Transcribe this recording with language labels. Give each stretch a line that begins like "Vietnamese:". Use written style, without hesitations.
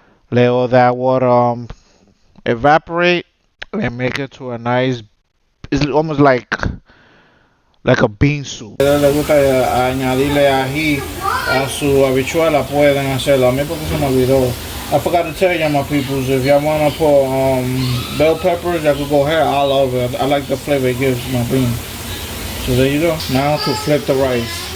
English: Let all that water evaporate and make it to a nice. It's almost like a bean soup.
Spanish: Si les gusta añadirle ají a su habichuela, pueden hacerlo. A mí porque se me olvidó.
English: I forgot to tell you, my peoples, if y'all want to put bell peppers, y'all could go ahead. I love it. I like the flavor it gives my beans. So there you go. Now to flip the rice.